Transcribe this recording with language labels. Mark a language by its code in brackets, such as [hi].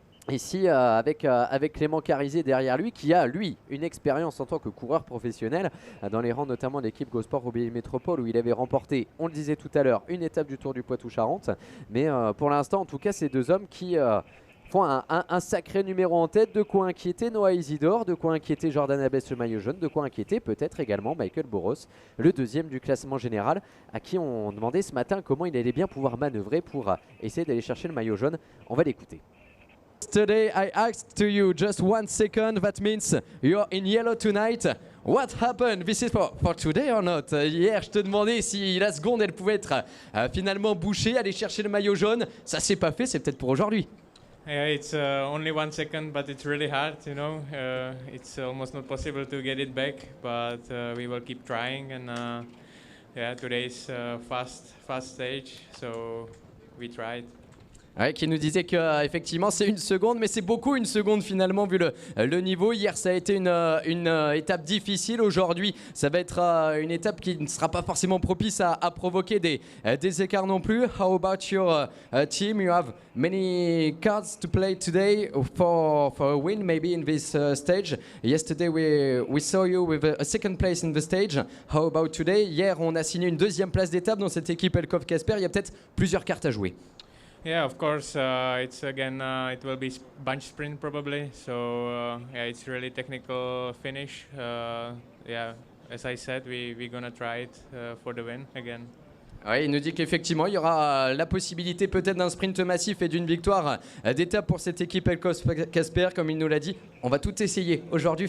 [fr] ici avec Clément Carizet derrière lui qui a lui une expérience en tant que coureur professionnel dans les rangs notamment de l'équipe GoSport Roubaix Métropole où il avait remporté, on le disait tout à l'heure, une étape du Tour du Poitou-Charentes, mais pour l'instant en tout cas ces 2 hommes qui font un sacré numéro en tête, de quoi inquiéter Noah Isidore, de quoi inquiéter Jordan Abès le maillot jaune, de quoi inquiéter peut-être également Michael Boros, le 2e du classement général, à qui on demandait ce matin comment il allait bien pouvoir manœuvrer pour essayer d'aller chercher le maillot jaune. On va l'écouter. [en] Today I asked to you just 1 second, that means you're in yellow tonight. What happened? This is for today or not? [fr] Hier, je te demandais si la seconde elle pouvait être finalement bouchée, aller chercher le maillot jaune. Ça s'est pas fait, c'est peut-être pour aujourd'hui. [en] Yeah, it's only 1 second, but it's really hard, you know. It's almost not possible to get it back, but we will keep trying. And yeah, today's fast stage, so we tried. [fr] Ouais, qui nous disait que effectivement c'est 1 seconde, mais c'est beaucoup 1 seconde finalement vu le niveau. Hier ça a été une étape difficile. Aujourd'hui ça va être une étape qui ne sera pas forcément propice à provoquer des écarts non plus. [en] How about your team? You have many cards to play today for a win maybe in this stage. Yesterday we saw you with a 2nd place in the stage. How about today? [fr] Hier on a signé une 2e place d'étape dans cette équipe Elkov Casper. Il y a peut-être plusieurs cartes à jouer. [en] Yeah, of course. It's again. It will be bunch sprint probably. So yeah, it's really technical finish. Yeah, as I said, we're gonna try it for the win again. [fr] Oui, il nous dit qu'effectivement, il y aura la possibilité peut-être d'un sprint massif et d'une victoire d'étape pour cette équipe Elkov Casper, comme il nous l'a dit. On va tout essayer aujourd'hui.